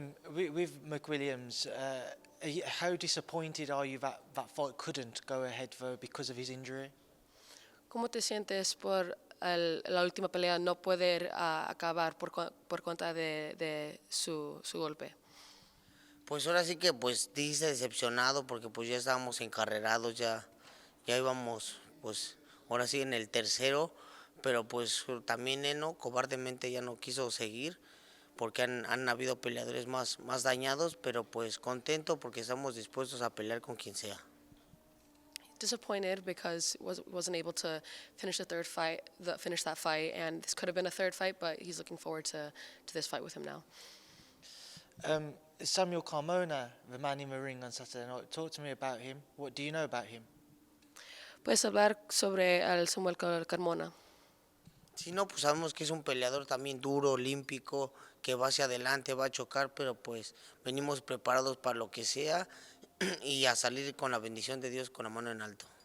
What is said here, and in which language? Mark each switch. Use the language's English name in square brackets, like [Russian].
[English] With McWilliams, how disappointed are you that that fight couldn't go ahead though because of his injury? [Spanish] ¿Cómo te sientes por la última pelea no poder acabar por cuenta de su golpe? Pues ahora sí que pues dice decepcionado porque pues ya estábamos encarrerados, ya íbamos pues ahora sí en el tercero, pero pues también Eno cobardemente ya no quiso seguir porque han habido peleadores más dañados, pero pues contento porque estamos dispuestos a pelear con quien sea. [English] Disappointed because wasn't able to finish that fight, and this could have been a third fight, but he's looking forward to this fight with him now. Samuel Carmona, the man in the ring on Saturday night. Talk to me about him. What do you know about him? [Spanish] ¿Puedes hablar sobre el Samuel Carmona? Sí, no, pues sabemos que es un peleador también duro, olímpico, que va hacia adelante, va a chocar, pero pues venimos preparados para lo que sea y a salir con la bendición de Dios con la mano en alto.